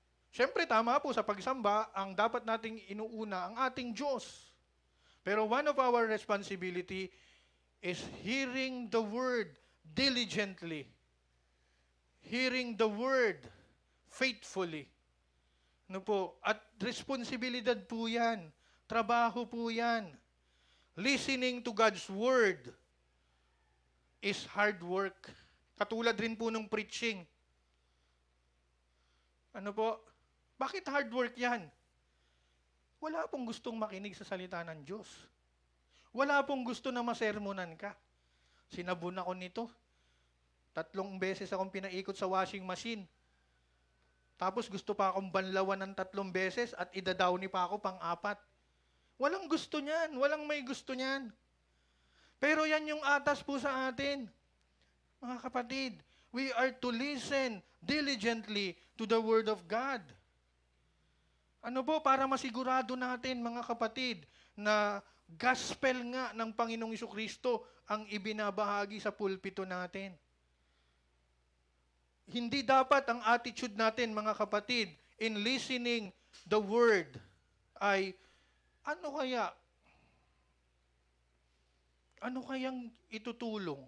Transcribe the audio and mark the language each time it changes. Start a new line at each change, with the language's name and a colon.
Filipino: Siyempre, tama po sa pagsamba, ang dapat nating inuuna ang ating Diyos.
English: Pero one of our responsibility is hearing the Word diligently. Hearing the Word faithfully.
Filipino: Ano po? At responsibilidad po yan. Trabaho po yan.
English: Listening to God's Word is hard work.
Filipino: Katulad rin po ng preaching. Ano po? Bakit
English: hard work
Filipino: yan? Wala pong gustong makinig sa salita ng Diyos. Wala pong gusto na masermonan ka. Sinabon ako nito. 3 beses akong pinaikot sa washing machine. Tapos gusto pa akong banlawan ng 3 beses at idadawni pa ako pang-4. Walang gusto niyan. Walang may gusto niyan. Pero yan yung atas po sa atin. Mga kapatid,
English: we are to listen diligently to the Word of God.
Filipino: Ano po, para masigurado natin, mga kapatid, na gospel nga ng Panginoong Jesucristo ang ibinabahagi sa pulpito natin. Hindi dapat ang attitude natin, mga kapatid,
English: in listening the Word
Filipino: ay, ano kayang itutulong?